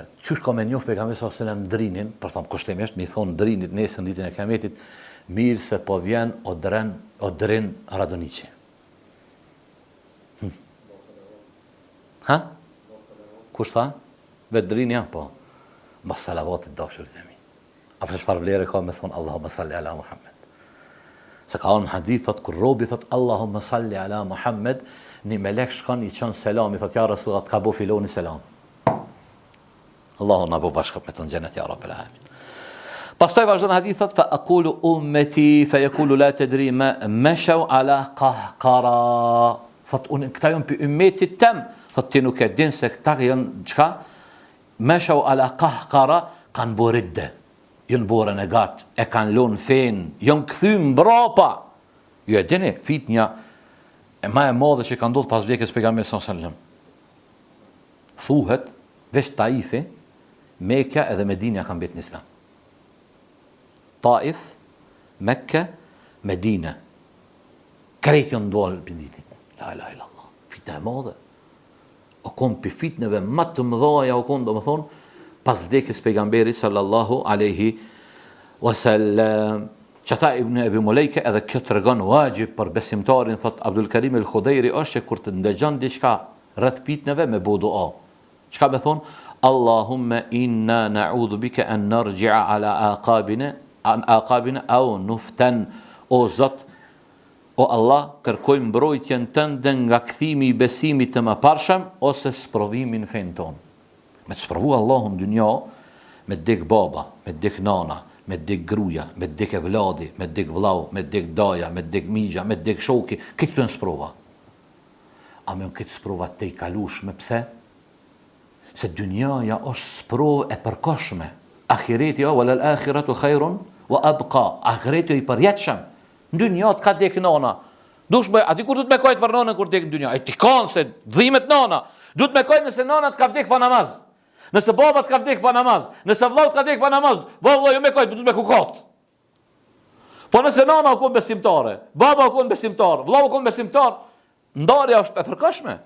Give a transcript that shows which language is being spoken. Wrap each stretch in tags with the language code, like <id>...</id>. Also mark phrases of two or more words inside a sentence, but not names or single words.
<sq>Qysh ka me njoft pejgamberi</sq> <ar>صلى الله عليه وسلم</ar> <sq>drinin, për thon kushtimisht, mi thon drinit nesër ditën e Kiametit, mirë se po vjen odrin Radoniçi. Ha? Kush tha? Vet drini ja po. Mos salavatit dashur themi. Apo çfarë vlerë ka me thon</sq> <ar>اللهم صل على محمد.</ar> <sq>Se ka në hadith thot kur robi thot</sq> <ar>اللهم صل على محمد,</ar> <sq>një melek shkon i çon selam, i thot ja Rasulullah ka bo filoni selam. Allahu na bo bashkë me të në gjenet,</sq> <ar>يا رب العالمين.</ar> <sq>Pastaj vazhdon hadith thot,</sq> <ar>فأقول أمتي، فيقول لا تدري ما مشوا على القهقرى.</ar> <sq>Thot unë këta janë për ummetit tem, thot ti nuk e din se këta janë çka?</sq> <ar>مشوا على القهقرى,</ar> <sq>kanë boridde. Janë borën e gat, e kanë lënë fen, janë kthy mbrapa. Ju e dini fitnja e më e madhe që ka ndodhur pas vdekjes pejgamberit</sq> <ar>صلى الله عليه وسلم.</ar> <sq>Thuhet veç Taifi, Mekka edhe Medina kanë betë në Islam. Taif, Mekka, Medina. Krejt janë ndodhur për ditit.</sq> <ar>لا إله إلا الله.</ar> <sq>Fitna e madhe. O konë për fitneve më të mëdhaja, o konë do më thonë, pas vdekjes pejgamberit</sq> <ar>صلى الله عليه وسلم.</ar> <sq>Qëta Ibn Abi Mulejke edhe kjo të rëgon wajib për besimtarin, thot Abdul Karim el-Khudejri, është që kur të ndëgjon diçka rreth fitneve me bo dua. Çka me thonë?</sq> <ar>اللهم إنا نعوذ بك أن نرجع على أعقابنا أو نفتن.</ar> <sq>O Zot, o Allah, kërkojmë mbrojtjen tënde nga kthimi i besimit të mëparshëm ose sprovimin në fen ton. Me të sprovu Allahun dunja, me të dek baba, me të dek nana, me të dek gruja, me të dek e vladi, me të dek vllau, me të dek daja, me të dek migja, me të dek shoki, këtë të në sprova. A me në këtë sprova të i kalushme, pse? Se dunjaja është sprovë e përkohshme.</sq> <ar>Ahireti والآخرة خير وأبقى.</ar> <sq>Ahireti i përjetshëm. Në dunja ka dek nana. Dush me, a di kur du të me kojt për nanën kur dek në dunja? E ti kanë se dhimet nana. Du të me kojt nëse nana të ka vdek pa namaz. Nëse baba të ka vdek pa namaz. Nëse vllau të ka vdek pa namaz. Vllau ju me kojt, du të me kukat. Po nëse nana u konë besimtare, baba u konë besimtar, vllau u konë besimtar, ndarja është e përkohshme.</sq>